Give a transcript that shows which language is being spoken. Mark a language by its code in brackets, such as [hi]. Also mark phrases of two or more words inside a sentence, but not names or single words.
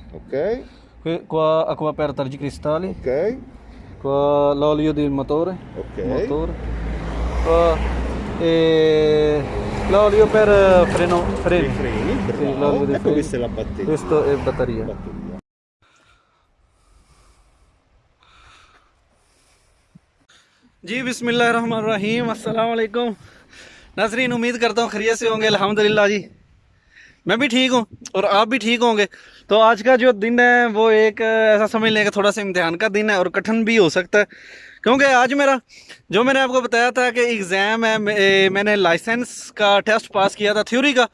[it] Ok. Qua acqua per tergicristalli. Ok. Qua l'olio del motore. Ok. Motore. Qua l'olio per freni. Freni, bravo. Sì, l'olio dei ecco freni. questa è la batteria. Questo è batteria. [hi] जी [ar] بسم الله الرحمن الرحيم، السلام عليكم [hi] नाज़रीन। उम्मीद करता हूँ खैरियत से होंगे। अल्हम्दुलिल्लाह जी मैं भी ठीक हूँ और आप भी ठीक होंगे। तो आज का जो दिन है वो एक ऐसा समझ लें कि थोड़ा सा इम्तिहान का दिन है और कठिन भी हो सकता है, क्योंकि आज मेरा जो मैंने आपको बताया था कि एग्ज़ाम है, मैंने लाइसेंस का टेस्ट पास किया था थ्योरी का।